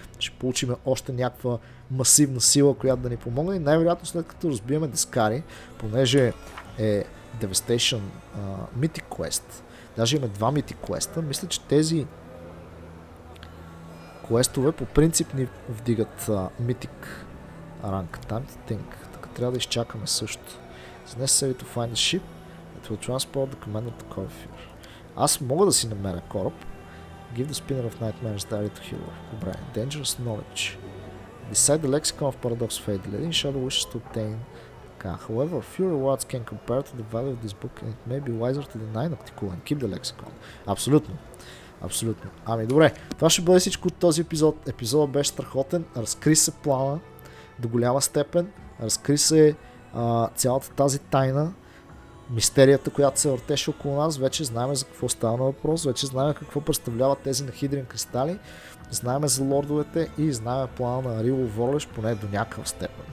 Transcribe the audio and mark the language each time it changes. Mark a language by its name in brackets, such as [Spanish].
[Bulgarian] Ще получим още някаква масивна сила, която да ни помогне и най-вероятно след като разбиеме Дескари, понеже е Devastation Mythic Quest, даже имаме 2 Mythic Quest, мисля, че тези квестове по принцип ни вдигат Mythic ранг. [English] Time to think. [Bulgarian] Така трябва да изчакаме също. [English] It's necessary to find a ship that will transport the commander to Corfier. [Bulgarian] Аз мога да си намеря кораб. [English] Give the spinner of nightmares diary to hero. [Bulgarian] Добре. [English] Dangerous knowledge. Decide the lexicon of paradox fate. The lady in shadow wishes to obtain. However, few rewards can compare to the value of this book and it may be wiser to deny Nocticula and keep the lexicon. [Bulgarian] Абсолютно. Абсолютно. Ами добре, това ще бъде всичко от този епизод. Епизодът беше страхотен, разкри се плана до голяма степен, разкри се цялата тази тайна, мистерията, която се въртеше около нас, вече знаем за какво става на въпрос, вече знаем какво представляват тези нахидрен кристали, знаем за лордовете и знаем плана на Рило Ворлеш, поне до някаква степен.